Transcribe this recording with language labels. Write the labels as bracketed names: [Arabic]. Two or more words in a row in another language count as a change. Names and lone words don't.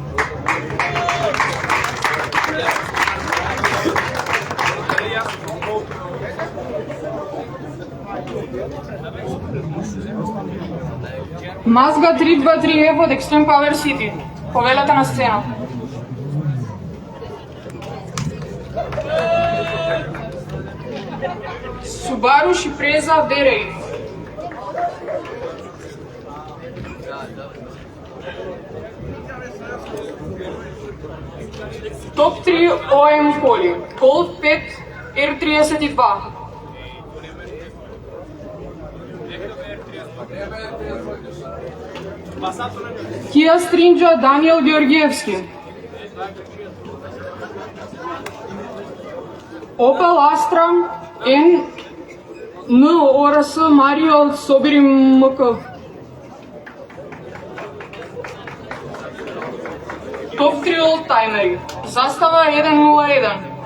[Macedonian] Mazda 323F од Extreme Power City. Повелете на сцена. Subaru Cipresa V-Ray. Топ 3 OM коли. Golf 5 R32. Kia Strinja Daniel Георгиевски. Opel Astra NORS Mario Собери МК. Топ 3 олдтаймери. Застава 101.